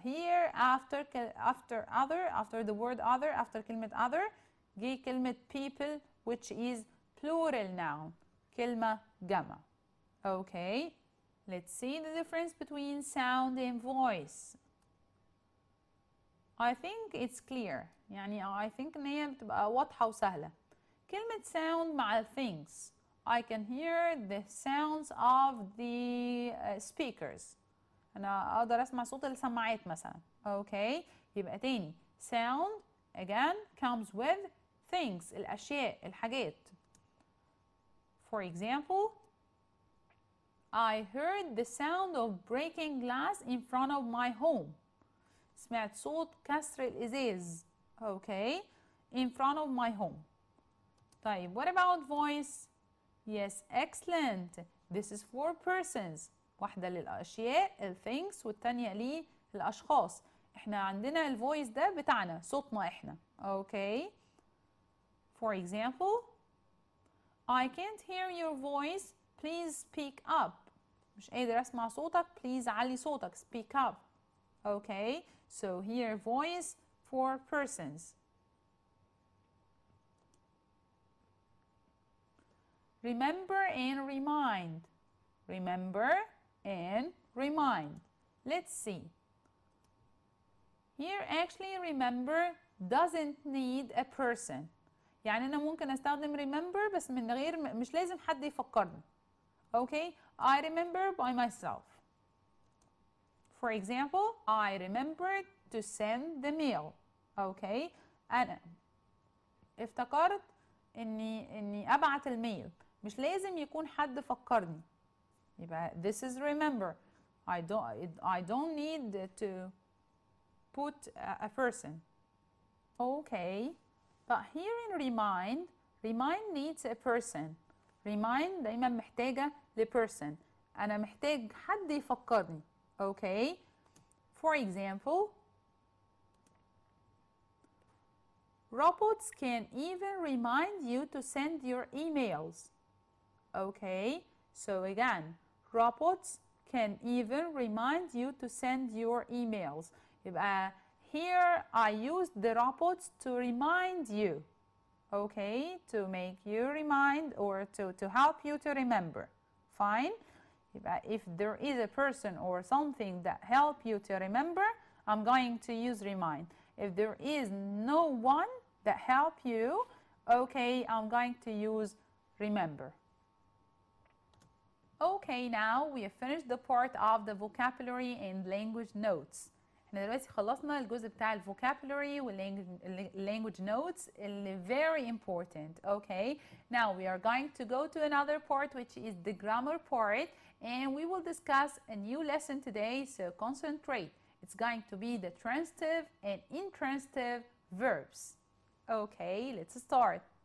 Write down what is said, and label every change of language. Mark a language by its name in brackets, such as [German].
[English] Here after the word other, after [Arabic] كلمة [English] other [Arabic] جه كلمة [English] people which is plural noun. [Arabic] كلمة جمع. [English] Okay, let's see the difference between sound and voice. I think it's clear. [Arabic] يعني [English] I think [Arabic] إن هي بتبقى واضحة وسهلة. كلمة [English] sound [Arabic] مع [English] things. I can hear the sounds of the speakers. [Arabic] أنا أقدر أسمع صوت السماعات مثلا. [English] Okay. [Arabic] يبقى تاني [English] sound again comes with things. [Arabic] الأشياء الحاجات. [English] For example, I heard the sound of breaking glass in front of my home. [Arabic] سمعت صوت كسر الإزاز. Okay. [English] In front of my home. [Arabic] طيب [English] what about voice? Yes, excellent. This is for persons. [Arabic] واحدة للأشياء things والتانية للأشخاص. احنا عندنا الفويس ده بتاعنا صوتنا احنا. [English] Okay. For example, I can't hear your voice. Please speak up. [Arabic] مش قادر أسمع صوتك. Please علي صوتك. [English] Speak up. Okay. So here voice for persons. Remember and remind. Remember and remind. Let's see. Here actually remember doesn't need a person. [Arabic] يعني أنا ممكن أستخدم remember بس من غير مش لازم حد يفكرني. [English] Okay. I remember by myself. For example, I remembered to send the mail. Okay. [Arabic] أنا افتكرت إني أبعت الميل. مش لازم يكون حد فكرني. [English] يبقى this is remember. I don't need to put a person. Okay. But here in remind needs a person. [Arabic] Remind دايما محتاجة لperson. أنا محتاج حد يفكرني. Okay. [English] For example, robots can even remind you to send your emails. Okay, so again, robots can even remind you to send your emails. [Arabic] يبقى [English] here I used the robots to remind you. Okay, to make you remind or to help you to remember. Fine. يبقى if there is a person or something that help you to remember, I'm going to use remind. If there is no one that help you, okay, I'm going to use remember. Okay, now we have finished the part of the vocabulary and language notes. [Arabic] احنا دلوقتي خلصنا الجزء بتاع الفوكابولري والlanguage notes اللي [English] very important. Okay, now we are going to go to another part which is the grammar part, and we will discuss a new lesson today, so concentrate. It's going to be the transitive and intransitive verbs. Okay, let's start.